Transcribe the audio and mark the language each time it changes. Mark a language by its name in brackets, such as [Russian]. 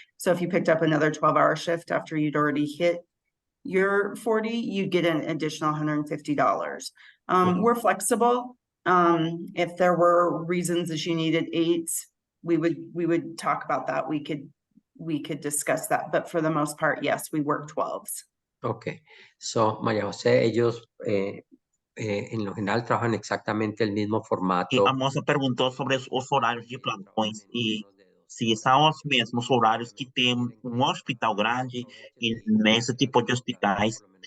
[English] So if you picked up another 12-hour shift after you'd already hit your 40, you'd get an additional $150. We're flexible. If there were reasons that you needed 8s, we would talk about that. We could discuss that, but for the most part, yes, we work 12s. [Spanish] Okay, so María José, ellos en lo general trabajan exactamente el mismo [Portuguese] E [Spanish] formato. [Portuguese] a moça perguntou sobre os horários de plantões e se são os mesmos horários que tem um hospital grande e nesse tipo de hospitais.